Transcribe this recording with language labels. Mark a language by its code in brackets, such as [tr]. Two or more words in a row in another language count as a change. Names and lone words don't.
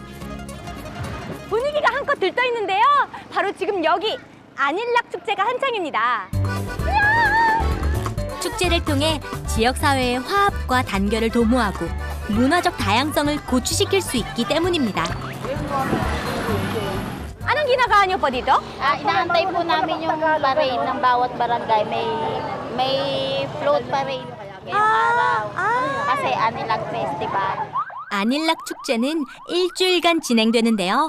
[ko] 분위기가 한껏 들떠 있는데요. 바로 지금 여기 안일락 축제가 한창입니다. 축제를 통해 지역사회의 화합과 단결을 도모하고 문화적 다양성을 고취시킬 수 있기 때문입니다. [tl] Anong ginagawa niyo po dito? Inaantay po namin yung parade ng bawat barangay. May [en] float parade [tl] ngayong araw. Kasi Anilag Festival. [ko] 안일락 축제는 일주일간 진행되는데요.